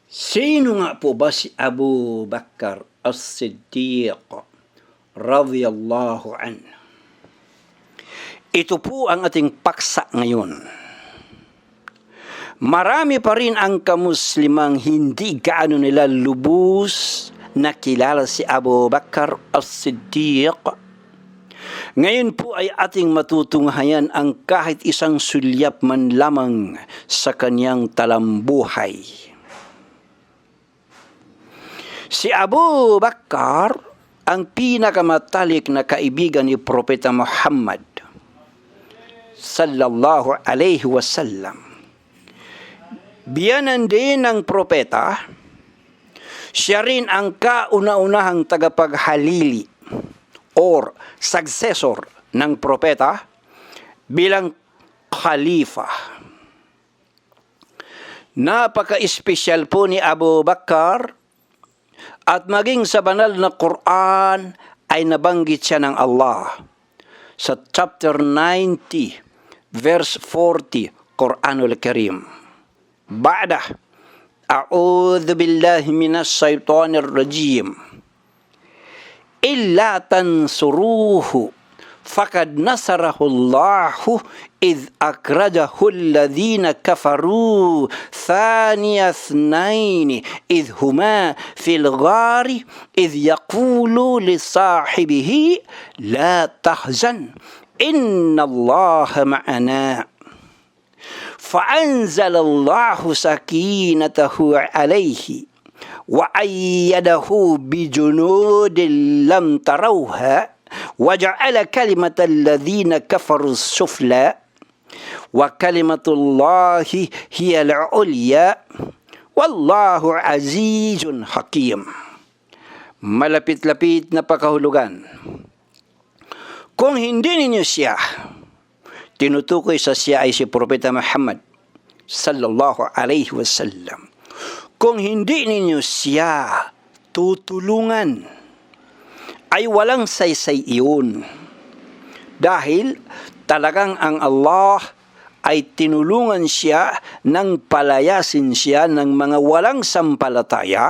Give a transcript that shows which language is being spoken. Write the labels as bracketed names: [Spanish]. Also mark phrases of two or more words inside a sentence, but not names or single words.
[Filipino] Sino nga po ba si Abu Bakar as-Siddiq [Arabic] رضي الله عن? [Filipino] Ito po ang ating paksa ngayon. Marami pa rin ang kamuslimang hindi gaano nila lubos na kilala si Abu Bakar as-Siddiq. Ngayon po ay ating matutunghayan ang kahit isang sulyap man lamang sa kanyang talambuhay. Si Abu Bakar ang pinakamatalik na kaibigan ni Propeta Muhammad [Arabic] صلى الله عليه وسلم. [Filipino] Biyanan din ng propeta, siya rin ang kauna-unahang tagapaghalili [English] or successor [Filipino] ng propeta bilang khalifa. Napaka-espesyal po ni Abu Bakar at maging sa banal na Quran ay nabanggit siya ng Allah sa [English] chapter 90 verse 40 [Filipino] Quranul Karim. [Arabic] بعد أعوذ بالله من الشيطان الرجيم إلا تنصروه فقد نصره الله إذ أخرجه الذين كفروا ثاني اثنين إذ هما في الغار إذ يقول لصاحبه لا تحزن إن الله معنا فأنزل الله سكينته عليه وأيده بجنود لم تروها وجعل كلمة الذين كفروا السفلى وكلمة الله هي العليا والله عزيز حكيم. [Filipino] Malapit-lapit na pakahulugan. Kung hindi ninyo siya tinutukoy sa siya ay si Propeta Muhammad [Arabic] صلى الله عليه وسلم. [Filipino] Kung hindi ninyo siya tutulungan, ay walang saysay iyon. Dahil talagang ang Allah ay tinulungan siya nang palayasin siya ng mga walang sampalataya.